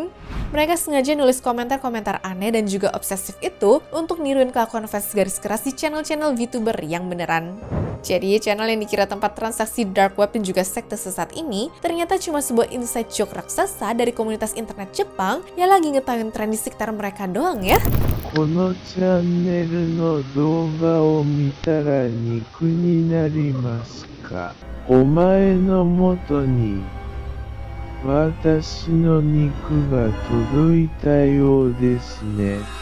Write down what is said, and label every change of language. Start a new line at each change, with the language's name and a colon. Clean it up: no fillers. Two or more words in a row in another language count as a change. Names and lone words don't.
Indonesian: Mereka sengaja nulis komentar-komentar aneh dan juga obsesif itu untuk niruin kelakuan fans garis keras di channel-channel VTuber yang beneran. Jadi channel yang dikira tempat transaksi
English: dark web
Indonesian: dan juga sekte sesat ini ternyata cuma sebuah
English: inside joke
Indonesian: raksasa dari komunitas internet Jepang yang lagi ngetahuin tren di sekitar mereka doang ya.
Japanese: このチャンネルの動画を見たら肉になりますか？お前の元に私の肉が届いたようですね。